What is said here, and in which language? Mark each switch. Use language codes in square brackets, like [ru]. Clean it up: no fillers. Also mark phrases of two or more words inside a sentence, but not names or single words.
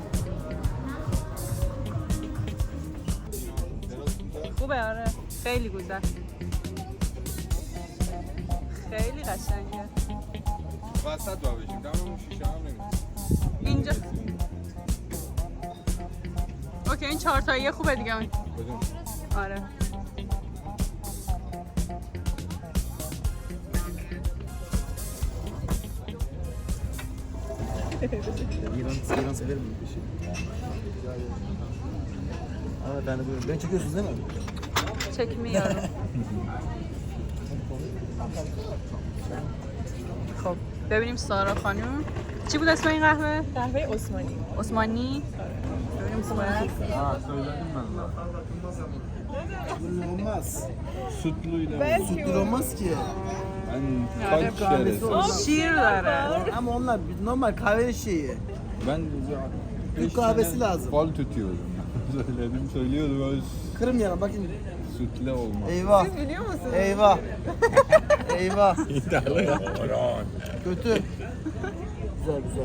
[fa] خوبه آره، خیلی گذشت، خیلی قشنگه. وسط با بشیم، دم اون شیشه هم نمیدونم اینجا اوکی، این چهارتاییه خوبه دیگه. بدون آره [tr] İran severim bu işi. Ama ben de böyle. Beni çekiyorsunuz değil mi? çekmiyorum. [fa] خب ببینیم سارا خانم چی بود اسم این قهوه؟ قهوه عثمانی. عثمانی؟ ببینیم سارا. [tr] söyledim ben zaten. Olmaz. Sütlüyle. Sütlü olmaz ki. Ben kaç kere [fa] شیر داره. [tr] Ama onlar normal kahve şeyi. Ben Türk kahvesi lazım. Fal tutuyorum. Söylüyordum öyle Kırım yana bakın. sütle olmaz. Eyvah. Siz biliyor musunuz? Eyvah. Eyvah. İtalya. Kötü. Güzel.